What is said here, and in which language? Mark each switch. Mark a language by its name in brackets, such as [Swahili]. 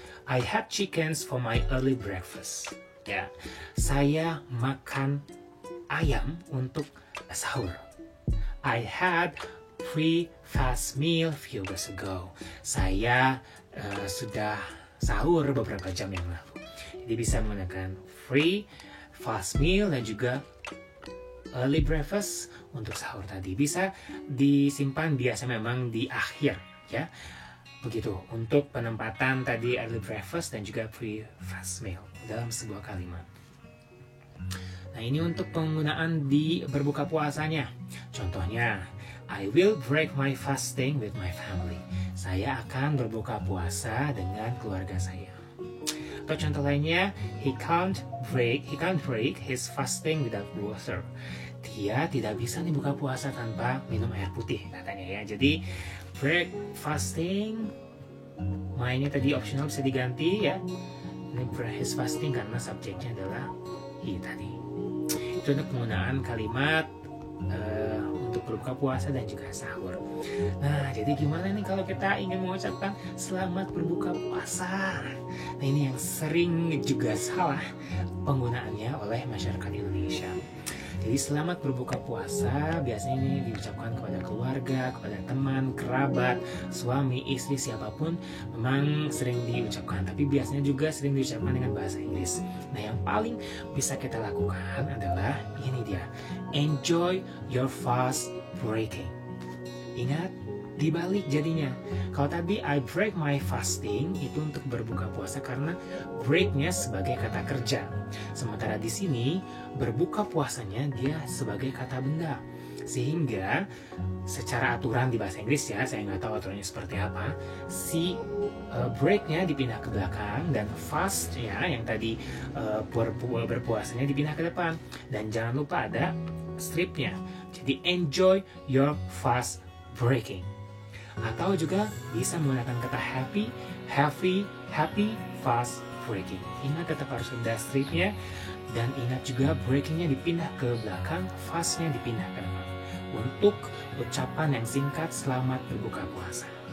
[English] I had chickens for my early breakfast. [Indonesian] Ya, saya makan ayam untuk sahur. [English] I had pre-fast meal few hours ago. [Indonesian] Saya sudah sahur beberapa jam yang lalu. Jadi bisa menggunakan free, fast meal, dan juga early breakfast untuk sahur tadi. Bisa disimpan biasa memang di akhir ya. Begitu untuk penempatan tadi early breakfast dan juga pre-fast meal dalam sebuah kalimat. Nah, ini untuk penggunaan di berbuka puasanya. Contohnya, [English] I will break my fasting with my family. [Indonesian] Saya akan berbuka puasa dengan keluarga saya. Atau contoh lainnya, [English] he can't break his fasting without water. [Indonesian] Dia tidak bisa nih buka puasa tanpa minum air putih katanya ya. Jadi break fasting, mainnya tadi optional bisa diganti ya. Ini [English] break his fasting [Indonesian] karena subjeknya adalah he tadi. Itu untuk penggunaan kalimat untuk berbuka puasa dan juga sahur. Nah, jadi gimana nih kalau kita ingin mengucapkan selamat berbuka puasa? Nah, ini yang sering juga salah penggunaannya oleh masyarakat Indonesia. Jadi selamat berbuka puasa biasanya ini diucapkan kepada keluarga, kepada teman, kerabat, suami, istri, siapapun memang sering diucapkan. Tapi biasanya juga sering diucapkan dengan bahasa Inggris. Nah, yang paling bisa kita lakukan adalah ini dia. [English] Enjoy your fast breaking. [Indonesian] Ingat, dibalik jadinya. Kalau tadi [English] I break my fasting [Indonesian] itu untuk berbuka puasa karena breaknya sebagai kata kerja. Sementara di sini berbuka puasanya dia sebagai kata benda. Sehingga secara aturan di bahasa Inggris ya, saya nggak tahu aturannya seperti apa, si breaknya dipindah ke belakang dan fast ya yang tadi berpuasanya dipindah ke depan. Dan jangan lupa ada stripnya. Jadi [English] enjoy your fast breaking. [Indonesian] Atau juga bisa menggunakan kata [English] happy, fast breaking. [Indonesian] Ingat tetap harus ada stripnya, dan ingat juga breakingnya dipindah ke belakang, fastnya dipindah ke depan. Untuk ucapan yang singkat selamat berbuka puasa.